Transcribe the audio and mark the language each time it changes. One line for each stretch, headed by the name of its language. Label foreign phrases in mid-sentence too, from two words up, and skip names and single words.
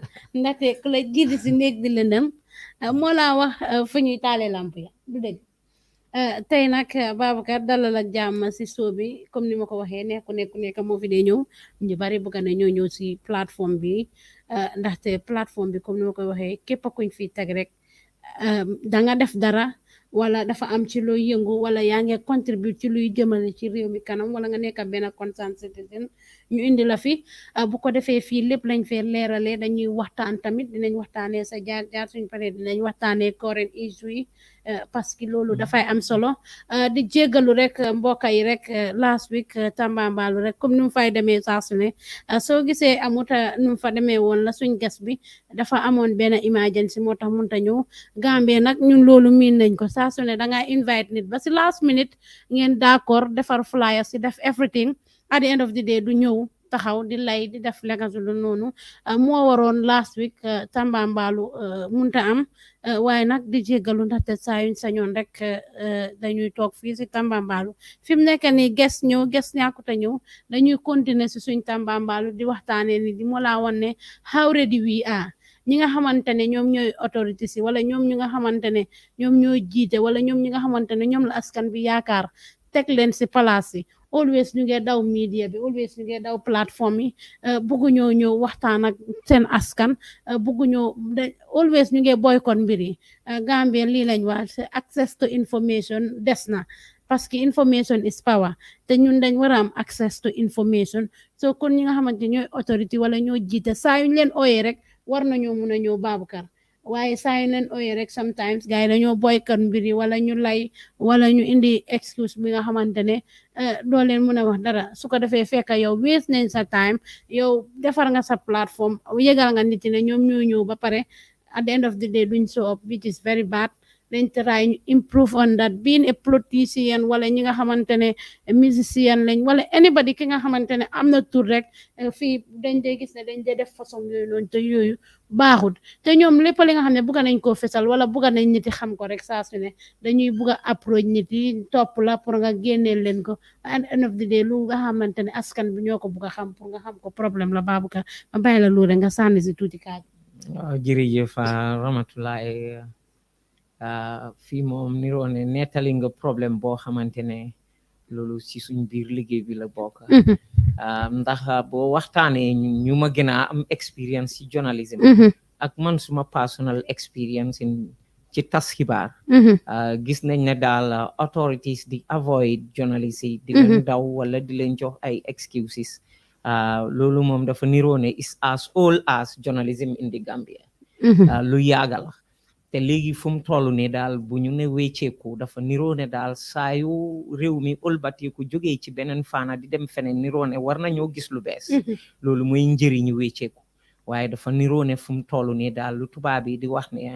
Wolof: ndaxte ku la jiiti si néeg di lëndëm moo laa wax fu ñuy taale lamp ya du dëgg tey nag Baboucarr dalal ak jàmm si show bi comme ni ma ko waxee nekk moo fi dee ñëw ñu bari bëgg na ñoo ñëw si plateforme bi ndaxte plateforme bi comme ni ma koy waxee képp kuñ fi teg rek da nga def dara wala dafa am ci looy yëngu wala yaa ngi contribute ci luy jëmale ci réew mi kanam wala nga nekk benn
English: concerned citizen
Wolof: ñu indi la fi bu ko defee fii lépp lañ fee leeralee dañuy waxtaan tamit dinañ waxtaanee sa jaar suñ paree dinañ waxtaanee
English: current issue
Wolof: yi
French: parce que
Wolof: loolu dafay am solo di jéggalu rek mbokka yi rek
English: last week
Wolof: Tambambalu rek comme ni mu fay demee saa su ne soo gisee amuta nu mu fa demee woon la suñ gas bi dafa amoon benn emergency moo tax munta ñëw Gambie nag ñun loolu miin nañ ko saa su ne danga invite nit ba si
English: last minute
Wolof: ngeen d'accord defar flyer si def
English: everything at the end of the day
Wolof: du ñëw taxaw di lay di def legasu lu noonu moo waroon
English: last week
Wolof: Tambambalu munta am waaye nag di jéggalu ndaxte saa yuñ sañoon rek dañuy toog fii si Tambambalu fi mu nekk nii ges ñàkkut a ñëw dañuy continuer si suñ Tambambalu di waxtaanee ni di moo laa won ne
English: how ready we are
Wolof: ñi nga xamante ne ñoom ñooy autorité si wala ñoom ñi nga xamante ne ñoom ñooy jiite wala ñoom ñi nga xamante ne ñoom la askan bi yaakaar teg leen si place yi always ñu ngee daw media bi always ñu ngee daw plateforme yi bugguñoo ñëw waxtaan ak seen askan bugguñoo always ñu ngee boycott mbir yi Gambia lii lañ wax
English: access to information
Wolof: des na
French: parce que
English: information is power
Wolof: te ñun dañ war a am access to information so kon ñi nga xamante ñooy autorité wala ñoo jiite saa yuñ leen ooyee rek war nañoo mun a ñëw Baboucarr waaye saa yu leen ooyee rek sometimes gars yi dañoo boycott mbir yi wala ñu lay wala ñu indi excuse bi nga xamante ne doo leen mën a wax dara su ko defee fekk yow waste nañ sa time yow defar nga sa plateforme yëgal nga nit ne ñoom ñoo ñëw ba pare
English: at the end of the day
Wolof: duñ
English: show up which is very bad
Wolof: dañ try ñu
English: improve on that being a politicien
Wolof: wala ñi nga xamante ne musicien lañ wala anybody ki nga xamante ne am na tur rek fii dañ dee gis ne dañ dee def façon yooyu noonu te yooyu baaxut te ñoom lépp li nga xam ne bugga nañ koo fesal wala bugga nañ nit yi xam ko rek saa su ne dañuy bugg a approach nit yi topp la pour nga génneel leen ko
English: at the end of the day
Wolof: lu nga xamante ne askan bi ñoo ko bugg a xam pour nga xam ko problème la Baboucarr ma bàyyi la loolu rek nga sànni si tuuti kaaj. jërëjëf Ramatoulie fii moom niroo ne nettali nga problème boo xamante ne loolu ci suñ biir liggéey bi la bokk ndax boo waxtaanee ñu ma gën a am experience ci journalism ak man suma
English: personal experience
Wolof: ci tas xibaar gis nañ ne daal authorities di avoid journalists yi di leen daw wala di leen jox ay excuses loolu moom dafa niroo ne
English: is as old as journalism in the Gambia
Wolof: lu yàgga la te léegi fu mu toll ne daal bu ñu ne wecceeku dafa niroo ne daal saa yu réew mi ëlbateeku jógee ci beneen faana di dem feneen niroo ne war nañoo gis lu bees loolu mooy njëriñu wecceeku waaye dafa niroo ne fu mu toll ne daal lu tubaab yi di wax ne